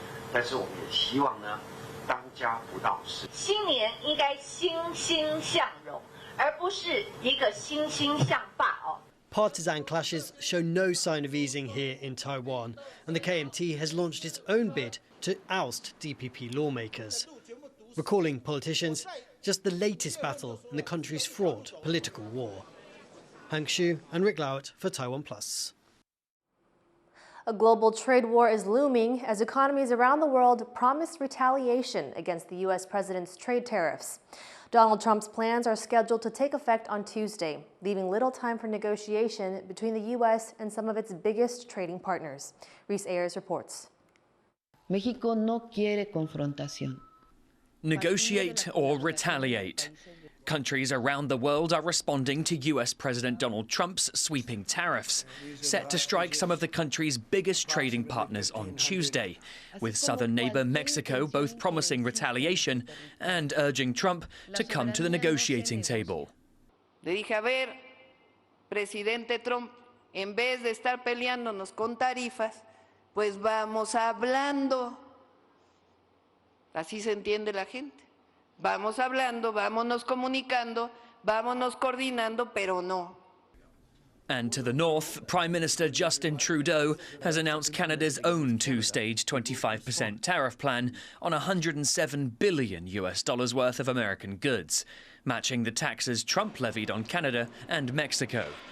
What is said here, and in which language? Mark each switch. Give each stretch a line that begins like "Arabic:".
Chinese: 但是我们也希望呢，当家不到事。新年应该欣欣向荣，而不是一个欣欣向霸哦。
English: Partisan clashes show no sign of easing here in Taiwan, and the KMT has launched its own bid to oust DPP lawmakers. Recalling politicians, just the latest battle in the country's fraught political war. Hank Xu and Rick Lauert for TaiwanPlus. A global trade war is looming as economies around the world promise retaliation against the U.S. president's trade tariffs. Donald Trump's plans are scheduled to take effect on Tuesday, leaving little time for negotiation between the U.S. and some of its biggest trading partners. Reese Ayers reports.
Spanish: México no quiere confrontación.
English: Negotiate or retaliate. Countries around the world are responding to US President Donald Trump's sweeping tariffs, set to strike some of the country's biggest trading partners on Tuesday, with southern neighbor Mexico both promising retaliation and urging Trump to come to the negotiating table.
Spanish: Le dije, a ver, presidente Trump, en vez de estar peleándonos con tarifas, pues vamos hablando. Así se entiende la gente. Vamos hablando, vámonos comunicando, vámonos coordinando, pero no.
English: And to the north, Prime Minister Justin Trudeau has announced Canada's own two-stage 25% tariff plan on $107 billion worth of American goods, matching the taxes Trump levied on Canada and Mexico.